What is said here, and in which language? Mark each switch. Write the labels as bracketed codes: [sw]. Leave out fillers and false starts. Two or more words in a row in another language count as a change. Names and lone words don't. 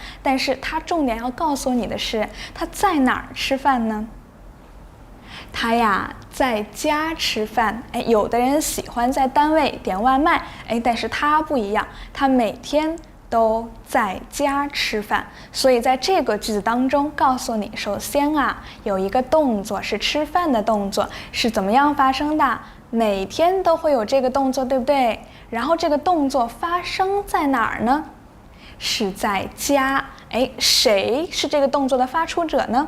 [zh] 但是它重點要告訴你的是，他在哪兒吃飯呢？他呀，在家吃飯。有的人喜歡在單位點外賣，但是他不一樣，他每天都在家吃飯。所以在這個句子當中告訴你，首先啊，有一個動作是吃飯的動作，是怎麼樣發生的？每天都會有這個動作，對不對？然後這個動作發生在哪兒呢？是在家。誰是這個動作的發出者呢？